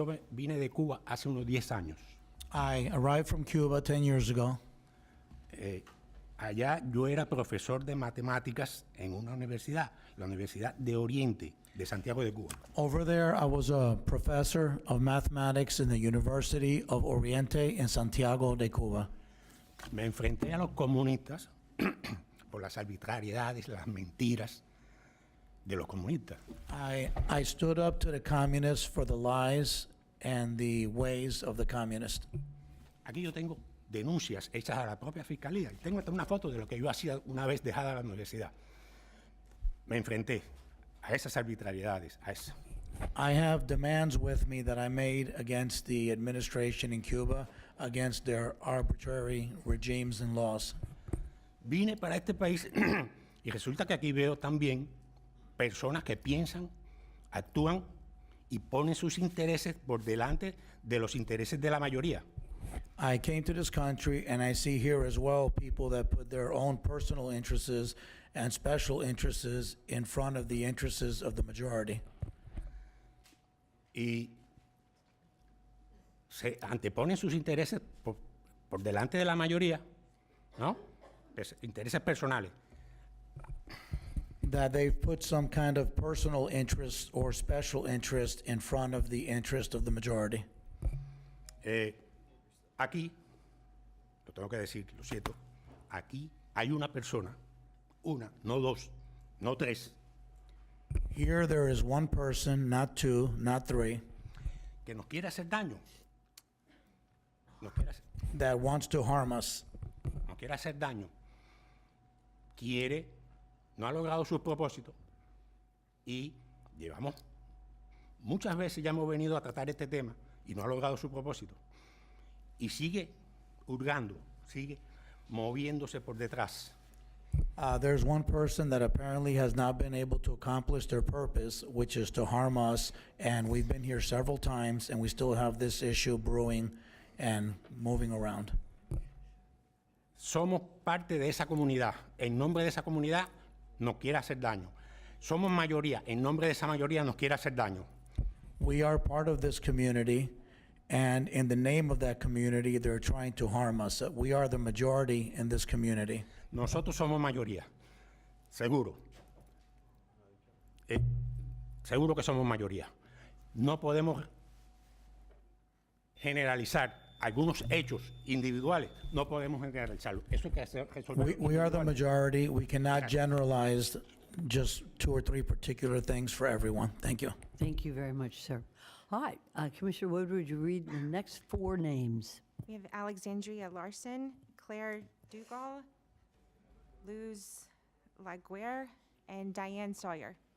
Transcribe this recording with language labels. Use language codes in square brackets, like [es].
[es] Vine de Cuba hace unos 10 años. [en] I arrived from Cuba 10 years ago. [es] Allá yo era profesor de matemáticas en una universidad, la Universidad de Oriente de Santiago de Cuba. [en] Over there, I was a professor of mathematics in the University of Oriente in Santiago de Cuba. [es] Me enfrenté a los comunistas por las arbitrariedades, las mentiras de los comunistas. [en] I stood up to the communists for the lies and the ways of the communists. [es] Aquí yo tengo denuncias hechas a la propia fiscalía. Y tengo hasta una foto de lo que yo hacía una vez dejada la universidad. Me enfrenté a esas arbitrariedades, a eso. [en] I have demands with me that I made against the administration in Cuba, against their arbitrary regimes and laws. [es] Vine para este país y resulta que aquí veo también personas que piensan, actúan y ponen sus intereses por delante de los intereses de la mayoría. [en] I came to this country and I see here as well people that put their own personal interests and special interests in front of the interests of the majority. [es] Y se anteponen sus intereses por delante de la mayoría, ¿no? Intereses personales. [en] That they've put some kind of personal interest or special interest in front of the interest of the majority. [es] Aquí, lo tengo que decir, lo siento, aquí hay una persona, una, no dos, no tres, [en] Here there is one person, not two, not three, [es] que nos quiere hacer daño. Nos quiere hacer, [en] that wants to harm us. [es] nos quiere hacer daño. Quiere, no ha logrado sus propósitos y llevamos, muchas veces ya hemos venido a tratar este tema y no ha logrado su propósito. Y sigue hurgando, sigue moviéndose por detrás. [en] There's one person that apparently has not been able to accomplish their purpose, which is to harm us, and we've been here several times, and we still have this issue brewing and moving around. [es] Somos parte de esa comunidad. En nombre de esa comunidad nos quiere hacer daño. Somos mayoría. En nombre de esa mayoría nos quiere hacer daño. [en] We are part of this community, and in the name of that community, they're trying to harm us. We are the majority in this community. [es] Nosotros somos mayoría. Seguro. Seguro que somos mayoría. No podemos generalizar algunos hechos individuales. No podemos generalizarlo. Eso hay que resolverlo. [en] We are the majority. We cannot generalize just two or three particular things for everyone. Thank you. Thank you very much, sir. All right, Commissioner Woodward, would you read the next four names? We have Alexandria Larson, Claire Dugal, Luz Laguerre, and Diane Sawyer.